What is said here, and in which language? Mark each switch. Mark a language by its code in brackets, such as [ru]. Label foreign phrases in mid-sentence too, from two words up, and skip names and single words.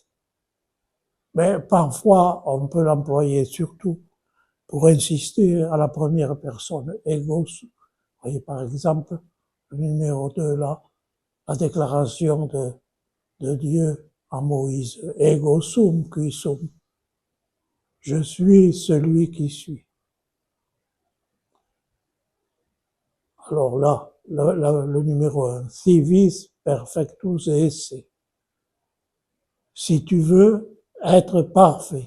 [fr] Mais parfois, on peut l'employer surtout pour insister à la première personne. Ego. Vous voyez, par exemple, le numéro 2 là, la déclaration de Dieu à Moïse. [la] Ego sum qui sum. [fr] Je suis celui qui suis. Alors là, le numéro 1, [la] si vis perfectus esse. [fr] Si tu veux être parfait.